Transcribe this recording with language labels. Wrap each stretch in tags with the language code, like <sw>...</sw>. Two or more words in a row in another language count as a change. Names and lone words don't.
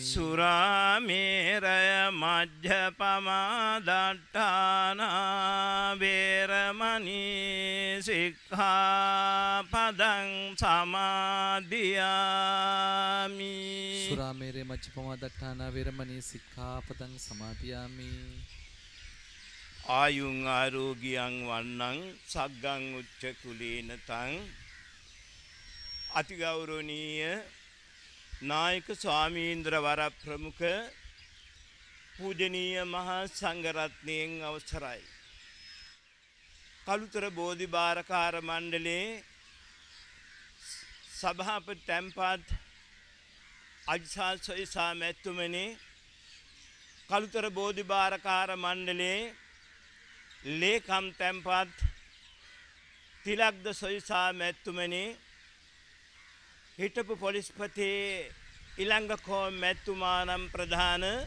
<pi>සුරාමේරය මජ්ජපමා දට්ඨාන වේරමණී සික්ඛාපදං සමාදියාමි. සුරාමේරය මජ්ජපමා දට්ඨාන වේරමණී සික්ඛාපදං සමාදියාමි. ආයුං ආරෝග්‍යං වන්නං සග්ගං උච්ච කුලේනතං</pi> <si>අතිගෞරවනීය නායක ස්වාමීන්ද්‍ර වර ප්‍රමුඛ පූජනීය මහා සංඝරත්නයන් අවසරයි. කළුතර බෝධිභාරකාර මණ්ඩලයේ සභාපති තැන්පත් අජ්සා සොයිසා මැතිතුමනි, කළුතර බෝධිභාරකාර මණ්ඩලයේ ලේකම් තැන්පත් තිලක්ද සොයිසා මැතිතුමනි, හිටපු පොලිස්පති ඉලංගකෝ මැතිතුමානම් ප්‍රධාන</si>